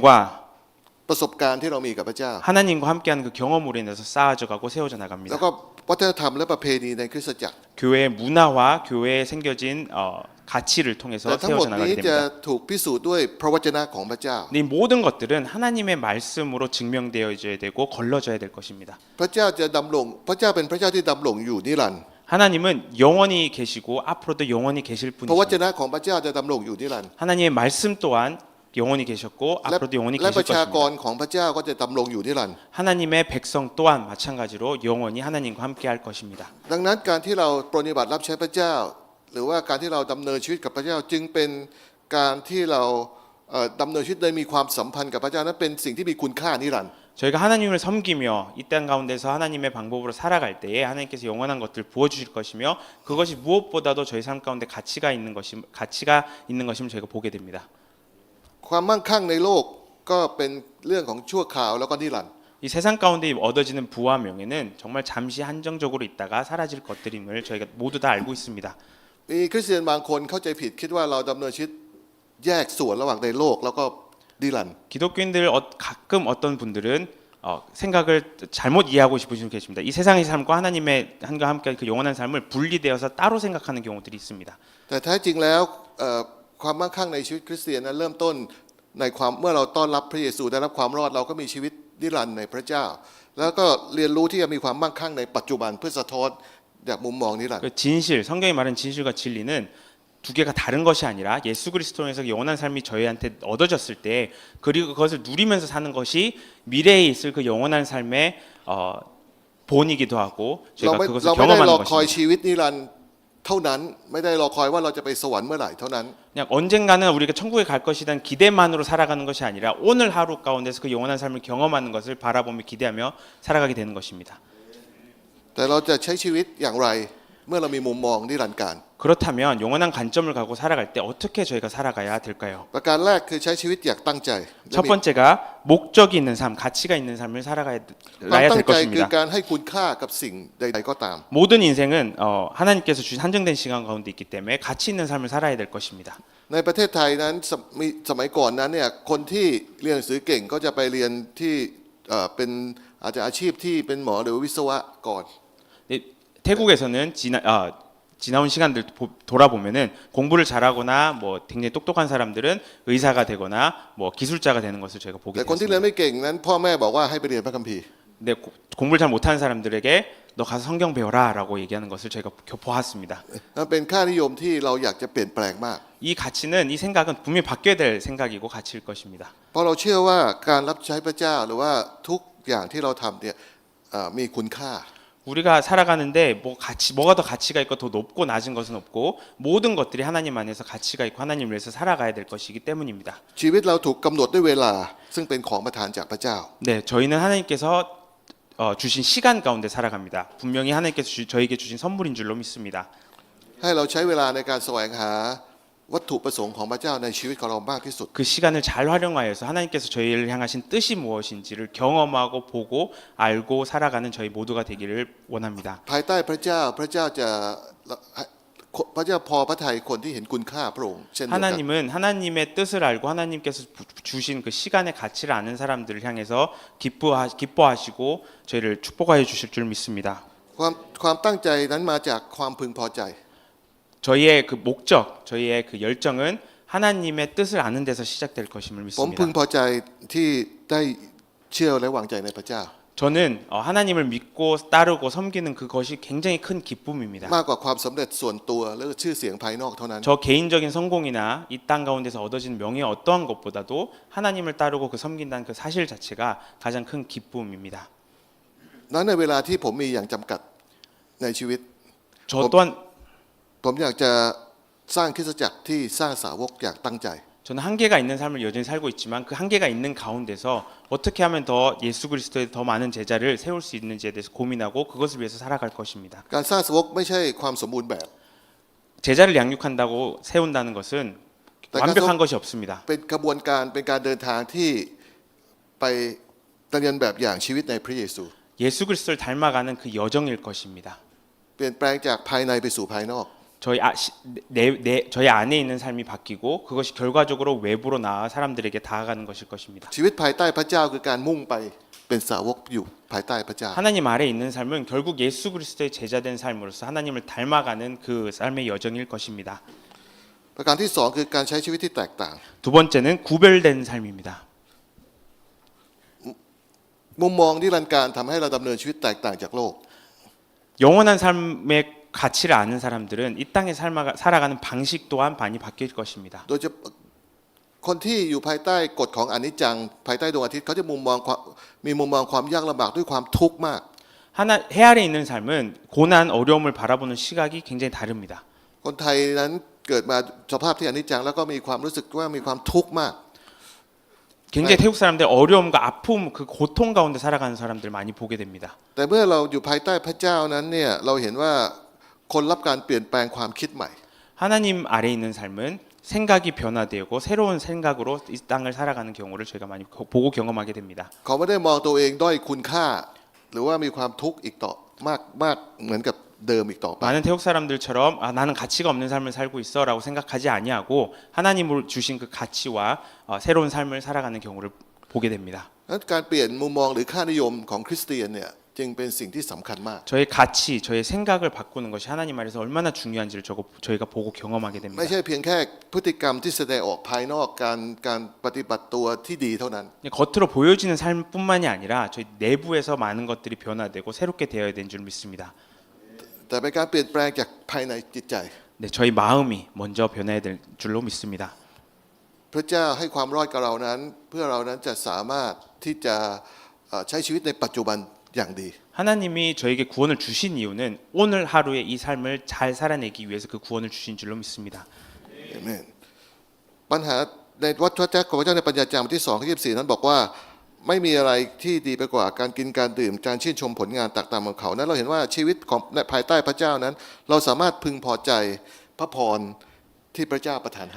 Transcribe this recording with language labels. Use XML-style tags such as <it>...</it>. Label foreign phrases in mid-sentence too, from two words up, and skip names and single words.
<th>ประสบการณ์ที่เรามีกับพระเจ้า</th> <ko>하나님과 함께하는 그 경험으로 인해서 쌓아져가고 세워져</ko> <th>แล้ว</th> <ko>나갑니다.</ko> <th>ก็วัฒนธรรมและประเพณีในคริสตจักร</th> <ko>교회의 문화와 교회에 생겨진 가치를 통해서</ko> <th>แต่ทั้งหมด</th> <ko>세워져</ko> <th>นี้</th> <ko>나가게</ko> <th>จะ</th> <ko>됩니다.</ko> <th>ถูกพิสูจน์ด้วยพระวจนะของพระเจ้า</th> <ko>이 모든 것들은 하나님의 말씀으로 증명되어져야 되고 걸러져야 될 것입니다.</ko> <th>พระเจ้าจะดำรงพระเจ้าเป็นพระเจ้าที่ดำรงอยู่นิรันดร์</th> <ko>하나님은 영원히 계시고 앞으로도 영원히 계실</ko> <th>พระวจ</th> <ko>분이십니다.</ko> <th>นะของพระเจ้าจะดำรงอยู่นิรันดร์</th> <ko>하나님의 말씀 또한 영원히 계셨고</ko> <th>และ</th> <ko>앞으로도 영원히</ko> <th>และ</th> <ko>계실</ko> <th>ประชากร</th> <ko>것입니다.</ko> <th>ของพระเจ้าก็จะดำรงอยู่นิรันดร์</th> <ko>하나님의 백성 또한 마찬가지로 영원히 하나님과 함께할 것입니다.</ko> <th>ดังนั้นการที่เราปฏิบัติรับใช้พระเจ้า หรือว่าการที่เราดำเนินชีวิตกับพระเจ้าจึงเป็นการที่เราดำเนินชีวิตโดยมีความสัมพันธ์กับพระเจ้านั้นเป็นสิ่งที่มีคุณค่านิรันดร์</th> <ko>저희가 하나님을 섬기며 이 땅 가운데서 하나님의 방법으로 살아갈 때에 하나님께서 영원한 것들을 부어주실 것이며 그것이 무엇보다도 저희 삶 가운데 가치가 있는 것임을 저희가 보게 됩니다.</ko> <th>ความมั่งคั่งในโลกก็เป็นเรื่องของชั่วคราวแล้วก็นิรันดร์</th> <ko>이 세상 가운데 얻어지는 부와 명예는 정말 잠시 한정적으로 있다가 사라질 것들임을 저희가 모두 다 알고 있습니다.</ko> <th>มีคริสเตียนบางคนเข้าใจผิดคิดว่าเราดำเนินชีวิตแยกส่วนระหว่างในโลกแล้วก็นิรันดร์</th> <ko>기독교인들 가끔 어떤 분들은 생각을 잘못 이해하고 싶으신 분 계십니다. 이 세상의 삶과 하나님의 함과 함께 그 영원한 삶을 분리되어서 따로 생각하는 경우들이 있습니다.</ko> <th>แต่แท้จริงแล้วความมั่งคั่งในชีวิตคริสเตียนนั้นเริ่มต้นในความเมื่อเราต้อนรับพระเยซูได้รับความรอดเราก็มีชีวิตนิรันดร์ในพระเจ้า แล้วก็เรียนรู้ที่จะมีความมั่งคั่งในปัจจุบันเพื่อสะท้อนจากมุมมองนิรันดร์</th> <ko>그 진실, 성경이 말하는 진실과 진리는 두 개가 다른 것이 아니라 예수 그리스도에서 영원한 삶이 저희한테 얻어졌을 때 그리고 그것을 누리면서 사는 것이 미래에 있을 그 영원한 삶의 본이기도 하고</ko> <th>เรา</th> <ko>저희가</ko> <th>ไม่</th> <ko>그것을</ko> <th>เราไม่ได้รอ</th> <ko>경험하는</ko> <th>คอย</th> <ko>것입니다.</ko> <th>ชีวิตนิรันดร์เท่านั้นไม่ได้รอคอยว่าเราจะไปสวรรค์เมื่อไหร่เท่านั้น</th> <ko>그냥 언젠가는 우리가 천국에 갈 것에 대한 기대만으로 살아가는 것이 아니라 오늘 하루 가운데서 그 영원한 삶을 경험하는 것을 바라보며 기대하며 살아가게 되는 것입니다.</ko> <th>แต่เราจะใช้ชีวิตอย่างไรเมื่อเรามีมุมมองนิรันดร์การ</th> <ko>그렇다면 영원한 관점을 가고 살아갈 때 어떻게 저희가 살아가야 될까요?</ko> <th>ประการแรกคือใช้ชีวิตอย่างตั้งใจ</th> <ko>첫 번째가 목적이 있는 삶, 가치가 있는 삶을</ko> <th>ความ</th> <ko>살아가야</ko> <th>ตั้ง</th> <ko>될</ko> <th>ใจคือ</th> <ko>것입니다.</ko> <th>การให้คุณค่ากับสิ่งใดๆก็ตาม</th> <ko>모든 인생은 하나님께서 주신 한정된 시간 가운데 있기 때문에 가치 있는 삶을 살아야 될 것입니다.</ko> <th>ในประเทศไทยนั้นสมัยก่อนนั้นเนี่ยคนที่เรียนหนังสือเก่งก็จะไปเรียนที่เป็นอาจจะอาชีพที่เป็นหมอหรือวิศวะก่อน</th> <ko>태국에서는 지나온 시간들 돌아보면은 공부를 잘하거나 뭐 굉장히 똑똑한 사람들은 의사가 되거나 뭐 기술자가 되는 것을 저희가 보게</ko> <th>แต่คนที่เรียน</th> <ko>됐습니다.</ko> <th>ไม่เก่งนั้นพ่อแม่บอกว่าให้ไปเรียนพระคัมภีร์</th> <ko>근데 공부를 잘 못하는 사람들에게 너 가서 성경 배워라라고 얘기하는 것을 저희가 보았습니다.</ko> <th>นั่นเป็นค่านิยมที่เราอยากจะเปลี่ยนแปลงมาก</th> <ko>이 가치는 이 생각은 분명히 바뀌어야 될 생각이고 가치일 것입니다.</ko> <th>เพราะเราเชื่อว่าการรับใช้พระเจ้าหรือว่าทุกอย่างที่เราทำเนี่ยมีคุณค่า</th> <ko>우리가 살아가는데 뭐가 더 가치가 있고 더 높고 낮은 것은 없고 모든 것들이 하나님 안에서 가치가 있고 하나님을 위해서 살아가야 될 것이기 때문입니다.</ko> <th>ชีวิตเราถูกกำหนดด้วยเวลาซึ่งเป็นของประทานจากพระเจ้า</th> <ko>네, 저희는 하나님께서 주신 시간 가운데 살아갑니다. 분명히 하나님께서 저에게 주신 선물인 줄로 믿습니다.</ko> <th>ให้เราใช้เวลาในการแสวงหาวัตถุประสงค์ของพระเจ้าในชีวิตของเรามากที่สุด</th> <ko>그 시간을 잘 활용하여서 하나님께서 저희를 향하신 뜻이 무엇인지를 경험하고 보고 알고 살아가는 저희 모두가 되기를 원합니다.</ko> <th>ภายใต้พระเจ้าพระเจ้าจะพระเจ้าพอพระทัยคนที่เห็นคุณค่าพระองค์เช่นเดียวกัน</th> <ko>하나님은 하나님의 뜻을 알고 하나님께서 주신 그 시간의 가치를 아는 사람들을 향해서 기뻐하시고 저희를 축복하여 주실 줄 믿습니다.</ko> <th>ความตั้งใจนั้นมาจากความพึงพอใจ</th> <ko>저희의 그 목적, 저희의 그 열정은 하나님의 뜻을 아는 데서 시작될 것임을</ko> <th>ผมพึง</th> <ko>믿습니다.</ko> <th>พอใจที่ได้เชื่อและวางใจในพระเจ้า</th> <ko>저는 하나님을 믿고 따르고 섬기는 그것이 굉장히 큰 기쁨입니다.</ko> <th>มากกว่าความสำเร็จส่วนตัวและชื่อเสียงภายนอกเท่านั้น</th> <ko>저 개인적인 성공이나 이 땅 가운데서 얻어진 명예 어떠한 것보다도 하나님을 따르고 그 섬긴다는 그 사실 자체가 가장 큰 기쁨입니다.</ko> <th>นั้นในเวลาที่ผมมีอย่างจำกัดในชีวิต</th> <ko>저 또한</ko> <th>ผมอยากจะสร้างคริสตจักรที่สร้างสาวกอย่างตั้งใจ</th> <ko>저는 한계가 있는 삶을 여전히 살고 있지만 그 한계가 있는 가운데서 어떻게 하면 더 예수 그리스도의 더 많은 제자를 세울 수 있는지에 대해서 고민하고 그것을 위해서 살아갈 것입니다.</ko> <th>การสร้างสาวกไม่ใช่ความสมบูรณ์แบบ</th> <ko>제자를 양육한다고 세운다는 것은 완벽한 것이 없습니다.</ko> <th>เป็นกระบวนการเป็นการเดินทางที่ไปดำเนินแบบอย่างชีวิตในพระเยซู</th> <ko>예수 그리스도를 닮아가는 그 여정일 것입니다.</ko> <th>เปลี่ยนแปลงจากภายในไปสู่ภายนอก</th> <ko>저희 안에 있는 삶이 바뀌고 그것이 결과적으로 외부로 나아 사람들에게 다가가는 것일 것입니다.</ko> <th>ชีวิตภายใต้พระเจ้าคือการมุ่งไปเป็นสาวกอยู่ภายใต้พระเจ้า</th> <ko>하나님 아래 있는 삶은 결국 예수 그리스도의 제자된 삶으로서 하나님을 닮아가는 그 삶의 여정일 것입니다.</ko> <th>ประการที่สองคือการใช้ชีวิตที่แตกต่าง</th> <ko>두 번째는 구별된 삶입니다.</ko> <th>มุมมองนิรันดร์การทำให้เราดำเนินชีวิตแตกต่างจากโลก</th> <ko>영원한 삶의 가치를 아는 사람들은 이 땅에 살아가는 방식 또한 많이 바뀔 것입니다.</ko> <th>โดยจะคนที่อยู่ภายใต้กฎของอนิจจังภายใต้ดวงอาทิตย์เขาจะมีมุมมองความยากลำบากด้วยความทุกข์มาก</th> <ko>해 아래 있는 삶은 고난 어려움을 바라보는 시각이 굉장히 다릅니다.</ko> <th>คนไทยนั้นเกิดมาสภาพที่อนิจจังแล้วก็มีความรู้สึกว่ามีความทุกข์มาก</th> <ko>굉장히 태국 사람들 어려움과 아픔 그 고통 가운데 살아가는 사람들 많이 보게 됩니다.</ko> <th>แต่เมื่อเราอยู่ภายใต้พระเจ้านั้นเนี่ยเราเห็นว่าคนรับการเปลี่ยนแปลงความคิดใหม่</th> <ko>하나님 아래 있는 삶은 생각이 변화되고 새로운 생각으로 이 땅을 살아가는 경우를 저희가 많이 보고 경험하게 됩니다.</ko> <th>เขาไม่ได้มองตัวเองด้อยคุณค่า หรือว่ามีความทุกข์อีกต่อมากเหมือนกับเดิมอีกต่อไป</th> <ko>많은 태국 사람들처럼 나는 가치가 없는 삶을 살고 있어라고 생각하지 아니하고 하나님으로 주신 그 가치와 새로운 삶을 살아가는 경우를 보게 됩니다.</ko> <th>นั้นการเปลี่ยนมุมมองหรือค่านิยมของคริสเตียนเนี่ยจึงเป็นสิ่งที่สำคัญมาก</th> <ko>저의 가치, 저의 생각을 바꾸는 것이 하나님 안에서 얼마나 중요한지를 저희가 보고 경험하게 됩니다.</ko> <th>ไม่ใช่เพียงแค่พฤติกรรมที่แสดงออกภายนอกการปฏิบัติตัวที่ดีเท่านั้น</th> <ko>겉으로 보여지는 삶뿐만이 아니라 저희 내부에서 많은 것들이 변화되고 새롭게 되어야 되는 줄 믿습니다.</ko> <th>แต่เป็นการเปลี่ยนแปลงจากภายในจิตใจ</th> <ko>네, 저희 마음이 먼저 변해야 될 줄로 믿습니다.</ko> <th>พระเจ้าให้ความรอดกับเรานั้นเพื่อเรานั้นจะสามารถที่จะใช้ชีวิตในปัจจุบันอย่างดี</th> <ko>하나님이 저에게 구원을 주신 이유는 오늘 하루의 이 삶을 잘 살아내기 위해서 그 구원을 주신 줄로 믿습니다.</ko> <th>เอเมนปัญหาในวัฏจักรของพระเจ้าในปัญญาจารย์บทที่2ข้อ24นั้นบอกว่าไม่มีอะไรที่ดีไปกว่าการกินการดื่มการชื่นชมผลงานตักตามของเขานั้นเราเห็นว่าชีวิตของภายใต้พระเจ้านั้นเราสามารถพึงพอใจพระพรที่พระเจ้าประทานให้</th>